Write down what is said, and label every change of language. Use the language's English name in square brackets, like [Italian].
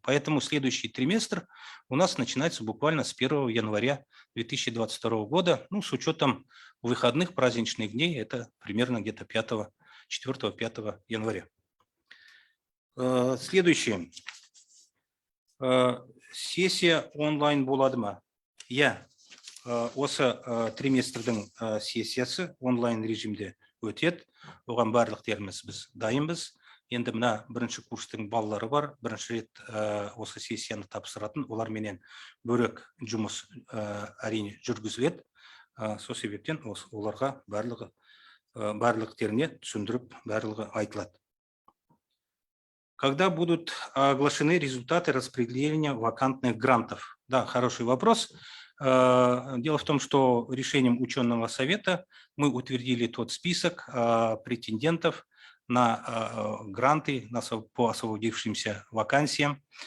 [Russian] Поэтому следующий триместр у нас начинается буквально с 1 января 2022 года, ну, с учетом выходных праздничных дней, это примерно где-то 4-5 января. Следующее. [Kazakh] Сессия онлайн болады ма? Я осы триместрдің сессиясы онлайн режимде өтеді. Оған барлықтеріміз біз дайынбыз. Енді мына бірінші курстың балалары бар, бірінші рет осы сессияны тапсыратын, оларменен бөлек жұмыс әрине жүргізіледі. Сол себептен оларға барлықтеріне түсіндіріп, барлығы айтылады. [Russian] Когда будут оглашены результаты распределения вакантных грантов? Да, хороший вопрос. Дело в том, что решением ученого совета мы утвердили тот список претендентов на гранты по освободившимся вакансиям.